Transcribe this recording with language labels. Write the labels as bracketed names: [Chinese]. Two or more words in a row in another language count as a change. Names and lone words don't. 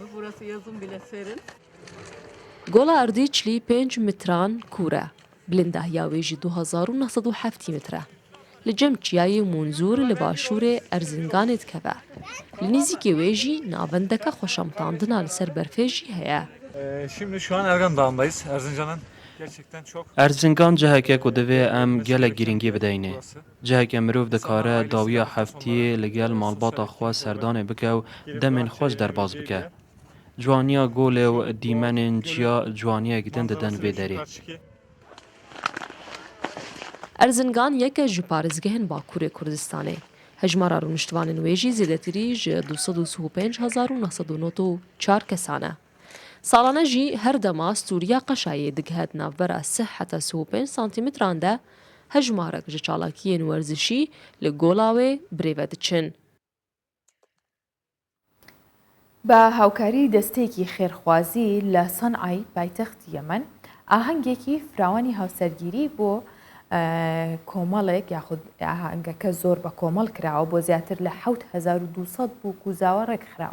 [Kurdish] Gola Erdîçlî 5 metran kûr e. Bilindehiya wê jî 2970 metre. Li cem çiyayê Munzûr li başûrê Erzinganê dikeve. Li nêzîkê wê jî navendeka xweşamtandina li ser berfê jî heye. [Turkish] Şimdi şu an Ergan Dağı'ndayız. Erzincan'ın gerçekten çok... [Kurdish] Erzingan ciheke ku divê em gelek girîngî bideyne. Ciheke mirov dikare dawiya heftiyê li gel malbata xwe serdanê bike û demên xweş derbas bike. Ciwaniya golê û dîmenên çiya ciwaniyek din didin vê derê. Erzingan yeke ji parêzgehên Bakurê Kurdistanê. Hejmara rûniştvanên wê jî zêdetirî ji 225,904 kesan e. Salane jî her dema stûriya qeşayê digihet navbera 3 heta 35 santimetran de hejmarek ji çalakiyên werzişî li gola wê birêve diçin. [Central Kurdish] بە هاوکاری دەستێکی خێرخوازی لە سەنعای پایتەختی یەمەن ئاهەنگێکی فراوانی هاوسەرگیری بۆ کۆمەڵێک یاخود ئاهەنگەکە زۆر بە کۆمەڵ کراوە بۆ زیاتر لە 1200 بووک و زاوە ڕێکخراوە.